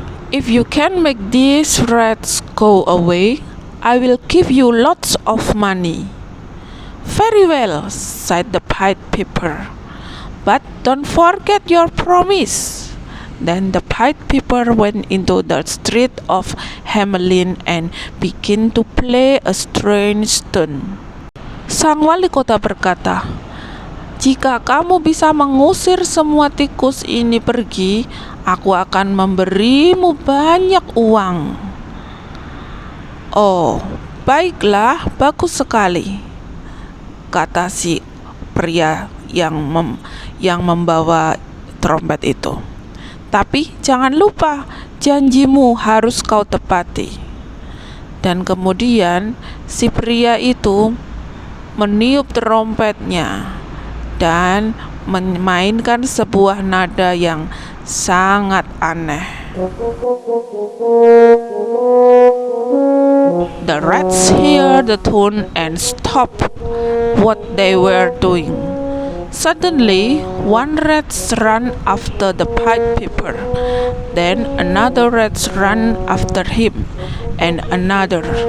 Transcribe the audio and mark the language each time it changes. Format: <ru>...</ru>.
<en>If you can make these rats go away, I will give you lots of money. Very well, said the Pied Piper. But don't forget your promise. Then the Pied Piper went into the street of Hamelin and began to play a strange tune.</en> <id>Sang wali kota berkata, "Jika kamu bisa mengusir semua tikus ini pergi, aku akan memberimu banyak uang." "Oh, baiklah, bagus sekali," kata si pria yang membawa trompet itu. "Tapi jangan lupa, janjimu harus kau tepati." Dan kemudian si pria itu meniup trompetnya dan memainkan sebuah nada yang sangat aneh.</id> <en>The rats hear the tune and stop what they were doing. Suddenly, one rat ran after the Pied Piper. Then another rat ran after him, and another.</en>